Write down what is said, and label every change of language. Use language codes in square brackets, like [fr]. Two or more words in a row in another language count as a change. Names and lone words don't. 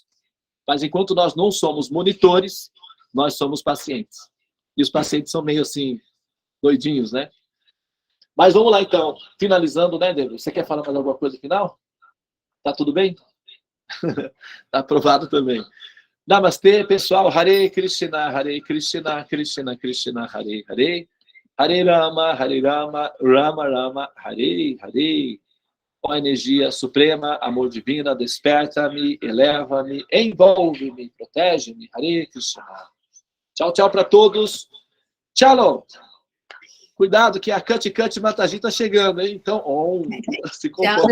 [pt] Mas enquanto nós não somos monitores, nós somos pacientes. E os pacientes são meio assim, doidinhos, né? Mas vamos lá então, finalizando, né, Deus? Você quer falar mais alguma coisa final? Tá tudo bem? Tá aprovado também. Namastê, pessoal. [sa] Hare Krishna, Krishna Krishna, Hare Hare. Hare Rama, Rama Rama, Hare Hare. [pt] Ó energia suprema, amor divina, desperta-me, eleva-me, envolve-me, protege-me. Hare Krishna. Tchau, tchau para todos. Tchau. Cuidado que a Cut Mataji está chegando, hein? Então, se comporta.